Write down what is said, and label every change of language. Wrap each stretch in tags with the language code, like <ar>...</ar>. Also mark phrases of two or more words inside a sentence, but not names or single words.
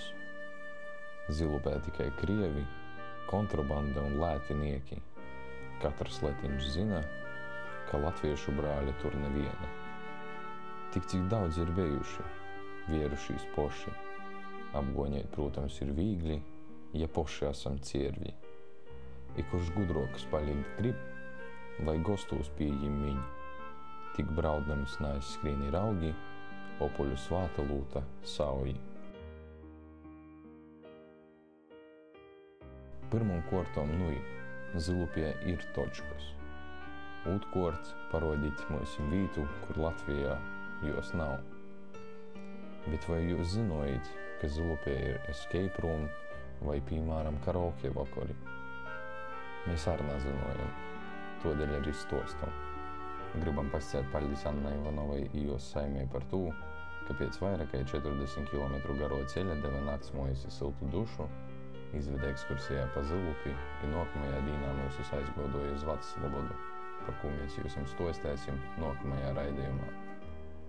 <lv>Zilupē tikai krievi, kontrabanda un lētinieki. Katrs letiņš zina, ka latviešu brāļa tur neviena.</lv> <ltg>Tik cik daudz ir bijuši, vierušīs poši. Apgoņēt, protams, ir vīgli, ja poši esam ciervi. I kurš gudrokas palikt grib, lai gostūs pieņem viņu. Tik braudnams neaizskrīni raugi, opoļu svāta lūta sauji. Pirmam kortam Zilupie ir točkas. Ūtkort parodīt mums vītu, kur Latvijā jos nav.</ltg> <lv>Bet vai jūs zinojat, ka Zilupē ir</lv> <en>escape room</en> <lv>vai, piemēram, karaoke vakari?</lv> <ltg>Mēs arī nezinojam, todēļ arī stostam.</ltg> <lv>Gribam pasciet paļdis Annai Ivanovai i jos saimē par to, ka pēc vairāk kā 40 km garo ceļa deva naktsmojas i siltu dušu, izveda ekskursijā pa Zilupi i nākamajā dīnā mūs aizgodoja uz Vats Slobodu, par ko mēs jums stostēsim nākamajā raidījumā.</lv>